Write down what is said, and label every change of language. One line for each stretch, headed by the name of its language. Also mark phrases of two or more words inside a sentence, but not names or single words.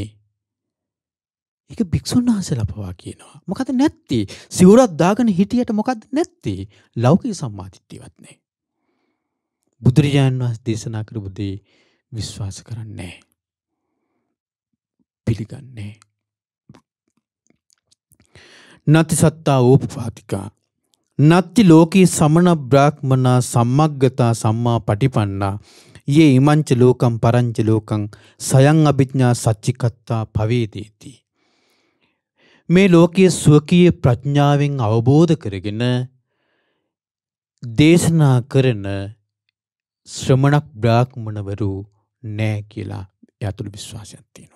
Sinhala: ඒක භික්ෂුන් වහන්සේලා පවා කියනවා. මොකද නැත්තේ? සිවුරක් දාගෙන හිටියට මොකද නැත්තේ? ලෞකික සම්මාදිට්ඨියවත් නැහැ. බුදුරජාණන් වහන්සේ දේශනා කරපු දේ විශ්වාස කරන්නේ නැහැ.
Pali: පිළිගන්නේ නත්ති සත්තා ඕපපාතිකා නත්ති ලෝකී සමන බ්‍රාහ්මනා සම්මග්ගතා සම්මා පටිපන්නා යේ ඉමංච ලෝකම් පරංච ලෝකං සයං අභිඥා සච්චිකත්තා පවේදේති.
Sinhala: මේ ලෝකයේ ස්වකීය ප්‍රඥාවෙන් අවබෝධ කරගෙන දේශනා කරන ශ්‍රමණක් බ්‍රාහ්මණවරු නැහැ කියලා එයා තුළ විශ්වාසයක් තියෙනවා.